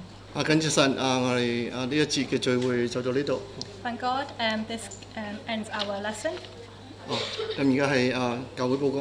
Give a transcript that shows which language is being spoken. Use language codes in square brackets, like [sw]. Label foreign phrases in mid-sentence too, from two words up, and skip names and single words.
[yue] 感謝神我哋呢一節嘅聚會就到呢度。 [en] Thank God, this ends our lesson. [yue] 咁而家係教會報告。